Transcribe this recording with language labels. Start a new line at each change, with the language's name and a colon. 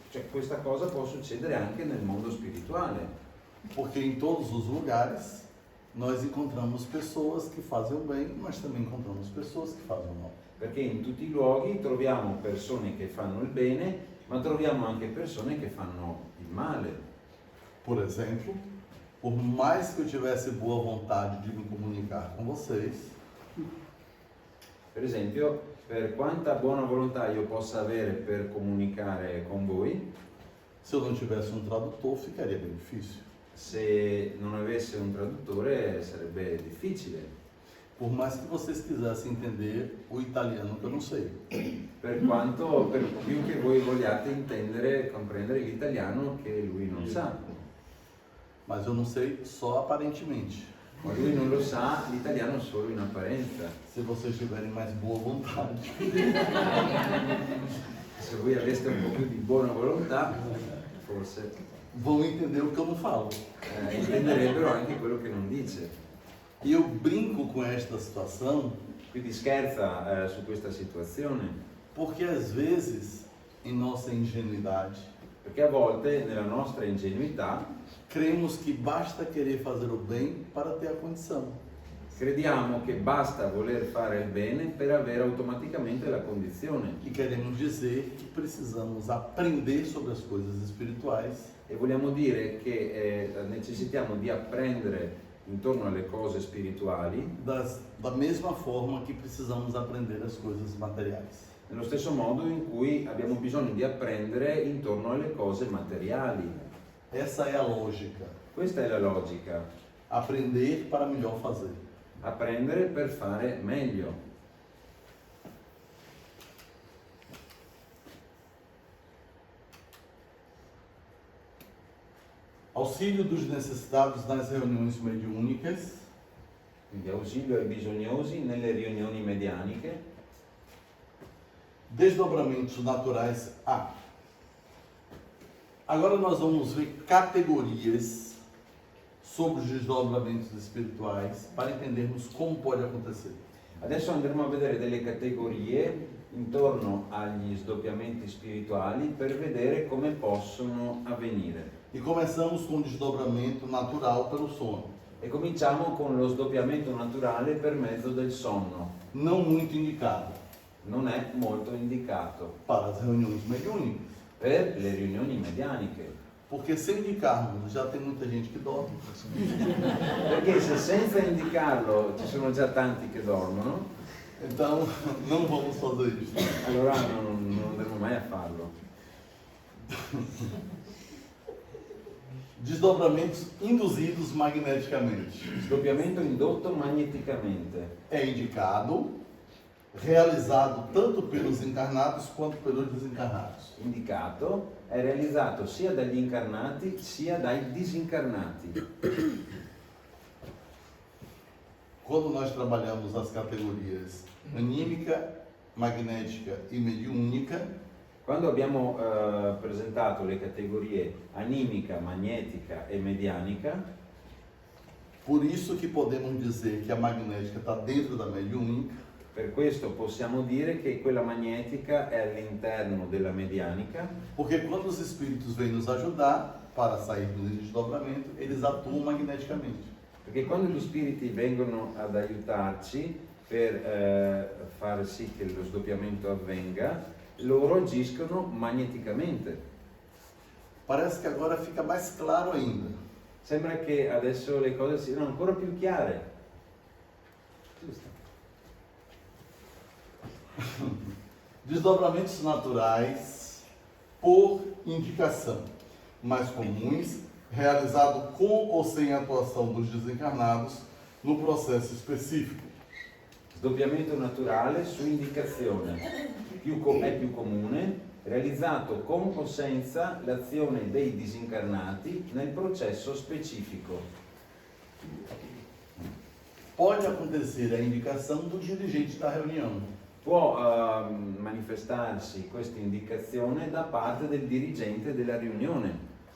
Italian: Questa cosa può succedere anche nel mondo spirituale,
Portuguese: Porque em todos os lugares nós encontramos pessoas que fazem o bem, mas também encontramos pessoas que fazem o mal.
Italian: perché in tutti i luoghi troviamo persone che fanno il bene, ma troviamo anche persone che fanno il male.
Portuguese: Por exemplo, por mais que eu tivesse boa vontade de me comunicar com vocês,
Italian: Per esempio, per quanta buona volontà io possa avere per comunicare con voi,
Portuguese: se eu não tivesse um tradutor, ficaria bem difícil.
Italian: se non avesse un traduttore sarebbe difficile.
Portuguese: Por mais que vocês quisessem entender o italiano que eu não sei.
Italian: Per più che voi vogliate intendere, comprendere l'italiano che lui non sa.
Portuguese: Mas eu não sei só aparentemente.
Italian: Ma lui non lo sa l'italiano solo in apparenza.
Portuguese: Se vocês tiverem mais boa vontade,
Italian: Se voi aveste un po' più di buona volontà, forse
Portuguese: vão entender o que eu não falo.
Italian: intenderebbero anche quello che non dice.
Portuguese: E eu brinco com esta situação
Italian: Quindi scherza su questa situazione,
Portuguese: porque às vezes, em nossa ingenuidade,
Italian: perché a volte nella nostra ingenuità
Portuguese: cremos que basta querer fazer o bem para ter a condição.
Italian: crediamo che basta voler fare il bene per avere automaticamente la condizione
Portuguese: E queremos dizer que precisamos aprender sobre as coisas espirituais
Italian: e vogliamo dire che necessitiamo di apprendere intorno alle cose spirituali
Portuguese: da mesma forma que precisamos aprender as coisas materiais.
Italian: nello stesso modo in cui abbiamo bisogno di apprendere intorno alle cose materiali.
Portuguese: Essa é a lógica.
Italian: Questa è la logica,
Portuguese: Aprender para melhor fazer.
Italian: apprendere per fare meglio.
Portuguese: Auxílio dos necessitados nas reuniões mediúnicas,
Italian: Quindi ausilio ai bisognosi nelle riunioni medianiche,
Portuguese: desdobramentos naturais. Agora nós vamos ver categorias sobre os desdobramentos espirituais para entendermos como pode acontecer.
Italian: adesso andremo a vedere delle categorie intorno agli sdoppiamenti spirituali per vedere come possono avvenire.
Portuguese: E começamos com o desdobramento natural pelo sono.
Italian: E cominciamo con lo sdoppiamento naturale per mezzo del sonno.
Portuguese: Não muito indicado
Italian: Non è molto indicato
Portuguese: para as reuniões mediúnicas,
Italian: per le riunioni medianiche,
Portuguese: porque se indicarmos já tem muita gente que dorme.
Italian: perché se senza indicarlo ci sono già tanti che dormono,
Portuguese: Então não vamos fazer isso.
Italian: allora non andremo mai a farlo.
Portuguese: Desdobramentos induzidos magneticamente.
Italian: Sdoppiamento indotto magneticamente.
Portuguese: É indicado, realizado tanto pelos encarnados quanto pelos desencarnados.
Italian: Indicato, è realizzato sia dagli incarnati sia dai disincarnati.
Portuguese: Quando nós trabalhamos as categorias anímica, magnética e mediúnica,
Italian: Quando abbiamo presentato le categorie animica, magnetica e medianica,
Portuguese: por isso que podemos dizer que a magnética está dentro da mediúnica,
Italian: per questo possiamo dire che quella magnetica è all'interno della medianica,
Portuguese: porque quando os espíritos vêm nos ajudar para sairmos do desdobramento, eles atuam magneticamente.
Italian: perché quando gli spiriti vengono ad aiutarci per far sì che lo sdoppiamento avvenga, loro agiscono magneticamente.
Portuguese: Parece que agora fica mais claro ainda.
Italian: Sembra che adesso le cose siano ancora più chiare. Giusto.
Portuguese: Desdobramentos naturais por indicação, mais comuns, realizado com ou sem atuação dos desencarnados no processo específico.
Italian: Sdoppiamento naturale su indicazione, è più comune, realizzato con o senza l'azione dei disincarnati nel processo specifico.
Portuguese: Pode acontecer a indicação do dirigente da reunião.
Italian: Può manifestarsi questa indicazione da parte del dirigente della riunione.